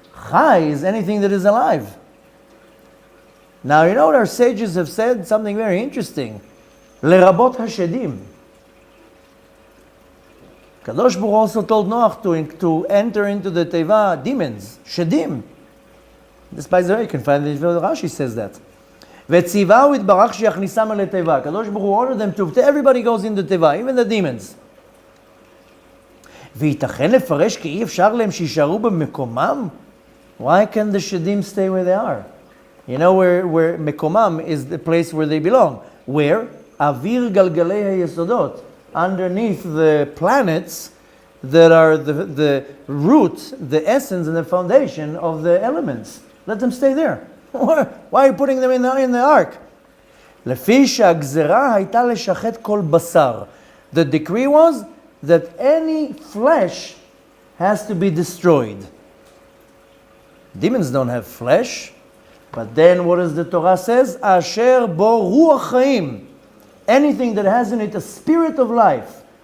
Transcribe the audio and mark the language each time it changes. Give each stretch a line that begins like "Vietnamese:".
English: Chai is anything that is alive. Now you know what our sages have said? Something very interesting.
Hebrew: Lerabot hashedim.
English: Kadosh Baruch Hu also told Noach to enter into the teva demons, shedim. This, by the way, you can find it in Rashi says that.
Hebrew: וציווהו יתברך שיכניסם אל התיבה.
English: הקדוש ברוך הוא ordered them to, everybody goes in the teva, even the demons.
Hebrew: וייתכן לפרש כי אי אפשר להם שישארו במקומם?
English: Why can the shedim stay where they are? Where מקומם is the place where they belong. Where?
Hebrew: Avir galgalei hayesodot.
English: Underneath the planets that are the root, the essence, and the foundation of the elements. Let them stay there. Why are you putting them in the ark?
Hebrew: לפי שהגזרה הייתה לשחט כל בשר.
English: The decree was that any flesh has to be destroyed. Demons don't have flesh. But then what does the Torah says?
Hebrew: Asher bo ruach chaim.
English: Anything that has in it a spirit of life.